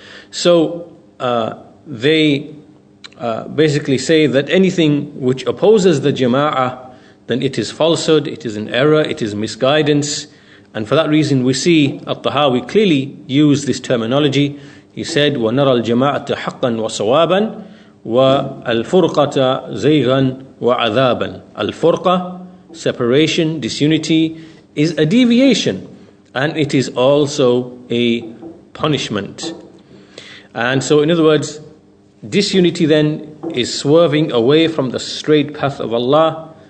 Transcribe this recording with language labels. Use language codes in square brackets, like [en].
[en] So they basically say that anything which opposes the jama'ah, then it is falsehood, it is an error, it is misguidance. And for that reason we see At-Tahawi clearly use this terminology. He said, [ar] وَنَرَى الْجَمَاعَةَ حَقًّا وَصَوَابًا وَالْفُرْقَةَ زَيْغًا وَعَذَابًا. [en] Al-Furqa, separation, disunity, is a deviation, and it is also a punishment. And so in other words, disunity then is swerving away from the straight path of Allah.